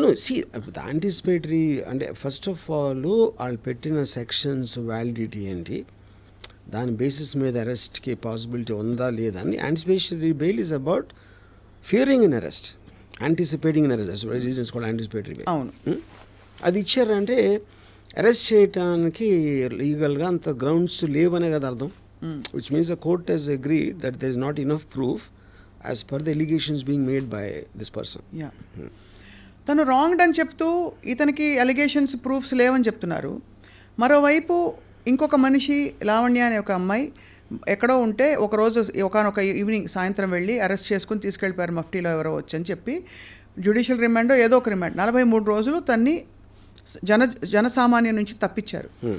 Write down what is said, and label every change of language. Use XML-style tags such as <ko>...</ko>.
<te>See anticipatory అంటే first of all వాళ్ళు పెట్టిన సెక్షన్స్ వ్యాలిడిటీ ఏంటి, దాని బేసిస్ మీద అరెస్ట్కి పాసిబిలిటీ ఉందా లేదా అని.</te> <en>Anticipatory bail is about fearing in arrest, anticipating in arrest. Reasons కూడా anticipatory bail.</en> <te>అవును. అది ఇచ్చారంటే అరెస్ట్ చేయడానికి లీగల్గా అంత గ్రౌండ్స్ లేవనే కదా అర్థం.</te> <en>Which means the court has agreed that there is not enough proof as per the allegations being made by this person.</en> <te>తను రాంగ్డ్ అని చెప్తూ ఇతనికి అలిగేషన్స్ ప్రూఫ్స్ లేవని చెప్తున్నారు. మరోవైపు ఇంకొక మనిషి లావణ్య అనే ఒక అమ్మాయి ఎక్కడో ఉంటే ఒకరోజు ఒకనొక ఈవినింగ్ సాయంత్రం వెళ్ళి అరెస్ట్ చేసుకుని తీసుకెళ్ళిపోయారు మఫ్టీలో ఎవరో వచ్చని చెప్పి జ్యుడిషియల్ రిమాండో ఏదో ఒక రిమాండ్ 43 రోజులు తన్ని జనసామాన్యం నుంచి తప్పించారు.</te>